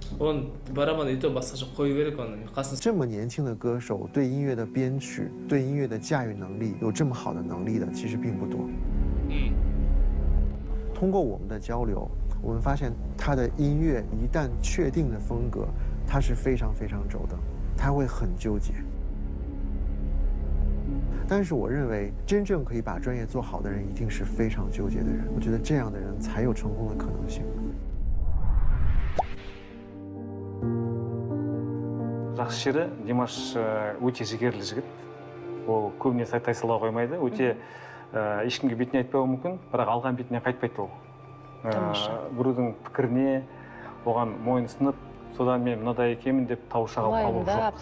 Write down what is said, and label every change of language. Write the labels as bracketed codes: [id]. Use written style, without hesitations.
[kk] Оны барабан ето басқа жоқ қою керек оны. [zh] 这么年轻的歌手对音乐的编曲、对音乐的驾驭能力有这么好的能力的，其实并不多。通过我们的交流，我们发现他的音乐一旦确定的风格，他是非常非常轴的，他会很纠结。但是我认为，真正可以把专业做好的人，一定是非常纠结的人。我觉得这样的人才有成功的可能性。 [kk] жақсы жері Димаш өте жігерлі жігіт. Ол көбіне тайсалау қоймайды, өте ешкімге бетіне айтпауы мүмкін, бірақ алған бетіне қайтпайды ол. Біреудің пікіріне оған мойынсынып, содан мен мынадай екенмін деп тауыша қалу жоқ.